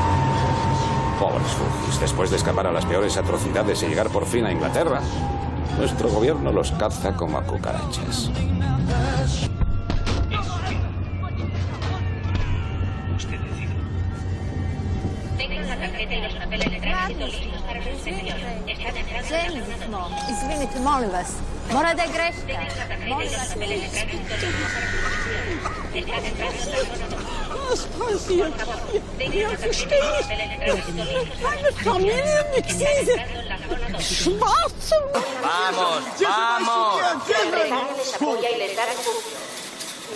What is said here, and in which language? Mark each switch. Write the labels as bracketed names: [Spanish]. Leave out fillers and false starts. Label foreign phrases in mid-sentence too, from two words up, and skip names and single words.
[Spanish] Pobres fugis, después de escapar a las peores atrocidades y llegar por fin a Inglaterra, nuestro gobierno los caza como a cucarachas. Usted decide. Tengan la tarjeta y los papeles de tránsito listos para su inspección. Están entrando en la [Serbian] Izvinite, molim vas. Mora da je greška. [Spanish] Tengan la tarjeta y los papeles de tránsito listos para su inspección. Están entrando en la zona 2. Tengan la tarjeta y los papeles de tránsito listos para su inspección. ¡Vamos! ¡Vamos! Bretaña les apoya y les da refugio.